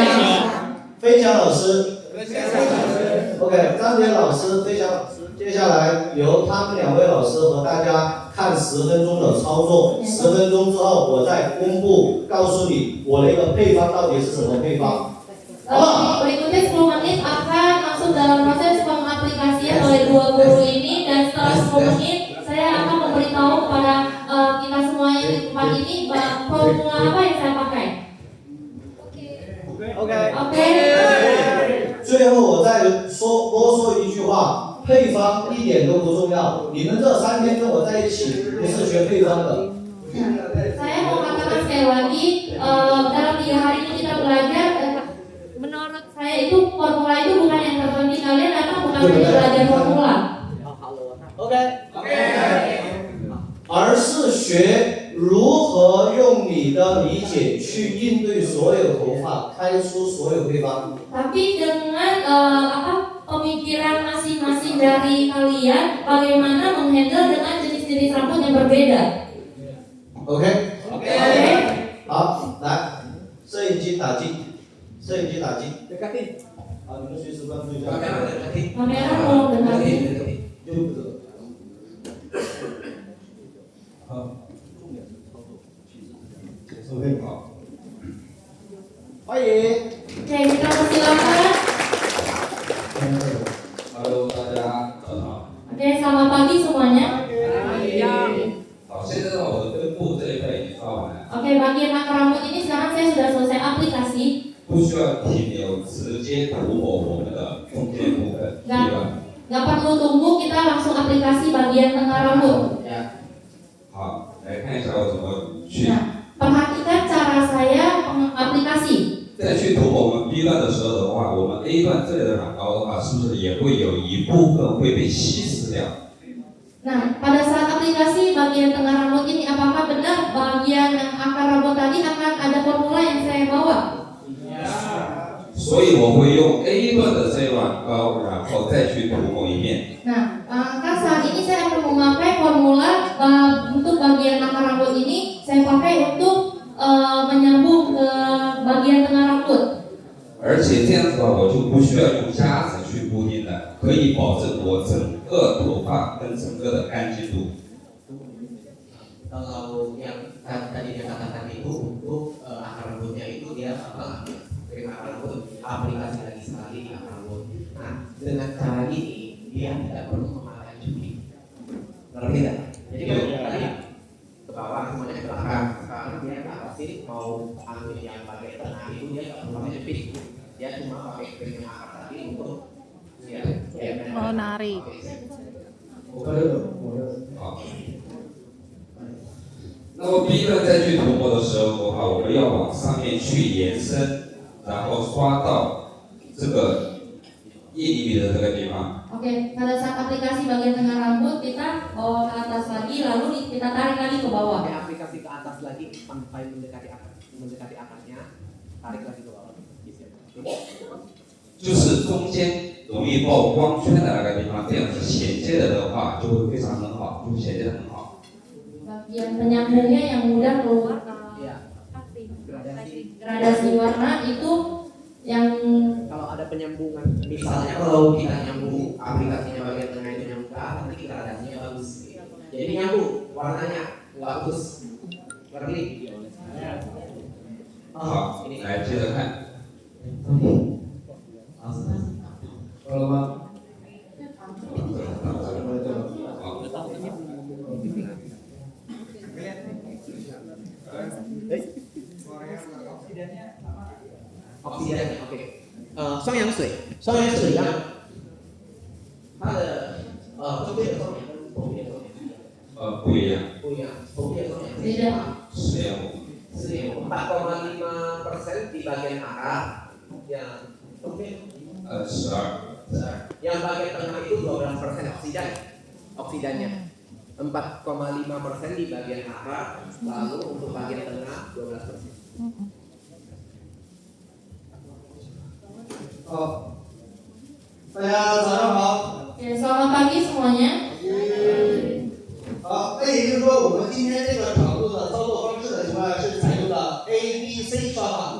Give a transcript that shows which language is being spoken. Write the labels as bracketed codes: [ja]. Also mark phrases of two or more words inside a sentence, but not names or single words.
[zh] 飞翔老师。OK， 张杰老师，飞翔老师，接下来由他们2位老师和大家看10分钟的操作，10分钟之后我再公布，告诉你我的一个配方到底是什么配方。 [id] Berikutnya 10 menit akan masuk dalam proses pengaplikasian oleh 2 guru ini, dan setelah 10 menit saya akan memberitahu kepada kita semuanya di tempat ini formula apa yang saya pakai. [zh] OK， [id] Oke. [zh] 最后我再多说一句话，配方一点都不重要，你们这3天跟我在一起不是学配方的。 [id] Saya mau katakan sekali lagi, dalam 3 hari ini kita belajar. Menurut saya itu formula itu bukan yang terpenting, kalian datang bukan hanya belajar formula. [zh] OK， 而是学如何用你的理解去应对所有头发，开出所有配方。 [id] Tapi dengan pemikiran masing-masing dari kalian, bagaimana menghandle dengan jenis-jenis rambut yang berbeda. [zh] OK， [id] Oke. [zh] 好，来，摄影机打镜，摄影机打镜。 [id] Dekatin. [zh] 好，你们随时关注一下。 [id] Kamera dekatin. Kamera tolong Dekatin, deketin. dekatin. [zh] 就这个。好， OK， 好，欢迎。 [id] Oke, kita persilakan. [zh] Hello， 大家早上。 [id] Oke, selamat pagi semuanya. [zh] 好，现在我的根部这一块已经刷完了， [id] Oke, bagian akar rambut ini sekarang saya sudah selesai aplikasi. [zh] 不需要停留，直接涂抹我们的中间部分，对吧？ [id] Nggak perlu tunggu, kita langsung aplikasi bagian tengah rambut. Ya. [zh] 好，来看一下我怎么去。 [id] Nah, perhatikan cara saya aplikasi. [zh] 在去涂抹我们 B 段的时候的话，我们 A 段这里的染膏的话，是不是也会有一部分会被稀释掉？ [id] Nah, pada saat aplikasi bagian tengah rambut ini, apakah benar bagian yang akar rambut tadi akan ada formula yang saya bawa? [zh] 所以我会用 A 段的这一碗膏，然后再去涂抹一遍。 [id] Nah, kan saat ini saya akan memakai formula untuk bagian akar rambut ini, saya pakai untuk menyambung ke bagian tengah rambut. [zh] 而且这样子的话，我就不需要用夹子去固定了，可以保证我整个头发跟整个的干净度。 [id] Kalau yang tadi dia katakan itu untuk akar rambutnya itu dia apa? Krim akar rambut, aplikasi lagi sekali di akar rambut. Nah, dengan cara ini dia tidak perlu memakai cubit. Ngerti nggak? Jadi kalau tadi ke bawah semuanya ke belakang, sekarang dia apa sih mau ambil yang bagian tengah itu dia nggak perlu pakai cubit. Dia cuma pakai krim yang akar tadi untuk ya, Oh, narik. [zh] 好。那么 B 段再去涂抹的时候的话，我们要往上面去延伸，然后刷到这个1厘米的这个地方。 [id] Oke, pada saat aplikasi bagian tengah rambut kita bawa ke atas lagi, lalu kita tarik lagi ke bawah. Pakai aplikasi ke atas lagi sampai mendekati akarnya, tarik lagi ke bawah. [zh] 就是中间容易曝光圈的那个地方，这样子衔接的话就会非常很好，就衔接的很好。 [id] Bagian penyambungnya yang mudah keluar Iya. gradasi warna itu yang Kalau ada penyambungan, misalnya kalau kita nyambung aplikasinya bagian tengah itu nyambung ke atas, nanti gradasinya bagus. Jadi nyambung warnanya nggak putus. Ngerti? [zh] 好，来接着看。好了吗？ [id] Oksidannya, oke. [zh] 双氧水，双氧水一样，它的中间的双氧跟头面的双氧是一样的。不一样，不一样，头面的双氧是 [id] beda. 4,5% di bagian akar, yang token 12。 yang bagian tengah itu 12% oksidannya 4,5% di bagian akar, lalu untuk bagian tengah 12%. [zh] 好，大家早上好。 [id] Oke, selamat pagi semuanya. [zh] 好，那也就是说，我们今天这个长度的操作方式的情况下是采用的 A、B、C 刷法。